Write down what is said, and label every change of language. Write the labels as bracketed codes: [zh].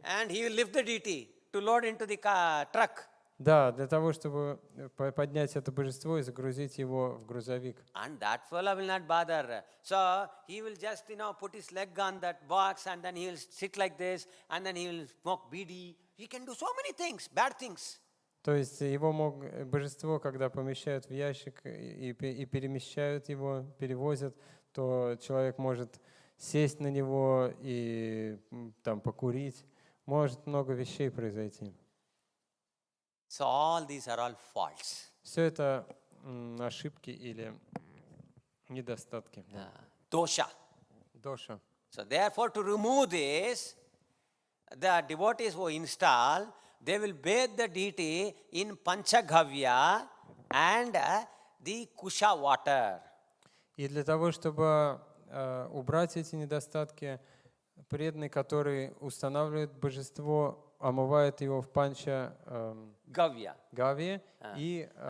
[en] And he will lift the deity to load into the truck. [ru] Да, для того, чтобы поднять это божество и загрузить его в грузовик. [en] And that fellow will not bother. So he will just, put his leg on that box and then he will sit like this and then he will smoke BD. He can do so many things, bad things. [ru] То есть его божество, когда помещают в ящик и перемещают его, перевозят, то человек может сесть на него и там покурить. Может много вещей произойти. [en] So all these are all faults. [ru] Все это ошибки или недостатки. [en] Dosha. [ru] Доша. [en] So therefore to remove this, the devotees who install, they will bathe the deity in Panchaghavya and the Kusha water. [ru] И для того, чтобы убрать эти недостатки, преданный, который устанавливает божество, омывает его в панча гавье и